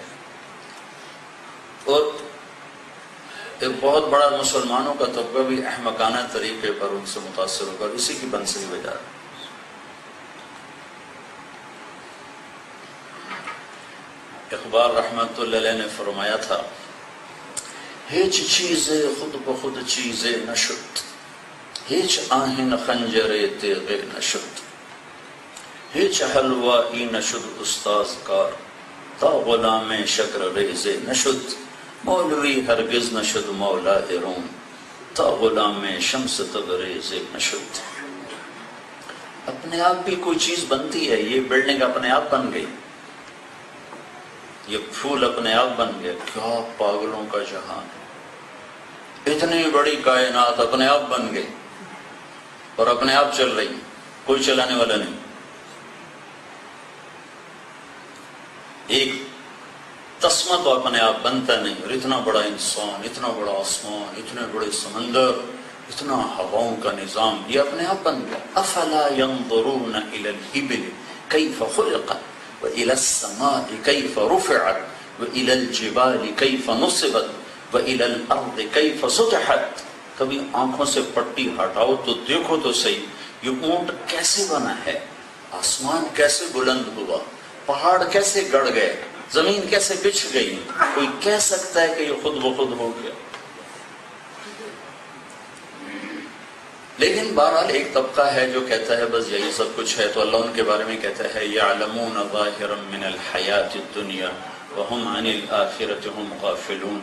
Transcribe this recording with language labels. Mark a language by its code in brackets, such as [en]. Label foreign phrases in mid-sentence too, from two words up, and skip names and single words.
[ur] اور ایک بہت بڑا مسلمانوں کا طبقہ بھی احمقانہ طریقے پر ان سے متاثر ہوگا، اسی کی بنسلی وجہ۔ اقبال رحمت اللہ علیہ نے فرمایا تھا، [fa] ہیچ چیزے خود بخود چیزے نشد، ہیچ آہن خنجر تیغ نشد، ہیچ حلوائی نشد استاذ کار، تا غلام شکر ریز نشد، مولوی ہرگز نشد مولا روم، تا غلام شمس تبریز نشد۔ [ur] اپنے آپ بھی کوئی چیز بنتی ہے، یہ بلڈنگ اپنے آپ بن گئی، یہ پھول اپنے آپ بن گئے۔ کیا پاگلوں کا جہان ہے، اتنی بڑی کائنات اپنے آپ بن گئی اور اپنے آپ چل رہی، کوئی چلانے والا نہیں۔ ایک تسمہ تو اپنے آپ بنتا نہیں، اور اتنا بڑا انسان، اتنا بڑا آسمان، اتنے بڑے سمندر، اتنا ہواؤں کا نظام، یہ اپنے آپ بن گیا۔ [ar] افلا ينظرون الى الابل كيف خلقت والى السماء كيف رفعت والى الجبال كيف نصبت والى الارض كيف سطحت۔ [ur] کبھی آنکھوں سے پٹی ہٹاؤ تو دیکھو تو صحیح، یہ اونٹ کیسے بنا ہے، آسمان کیسے بلند ہوا، پہاڑ کیسے گڑ گئے، زمین کیسے بچھ گئی۔ کوئی کہہ سکتا ہے کہ یہ خود بخود ہو گیا؟ لیکن بہرحال ایک طبقہ ہے جو کہتا ہے بس یہی سب کچھ ہے، تو اللہ ان کے بارے میں کہتا ہے [ar] یعلمون ظاہرا من الحیات الدنیا وہم عن الآخرۃ ہم غافلون۔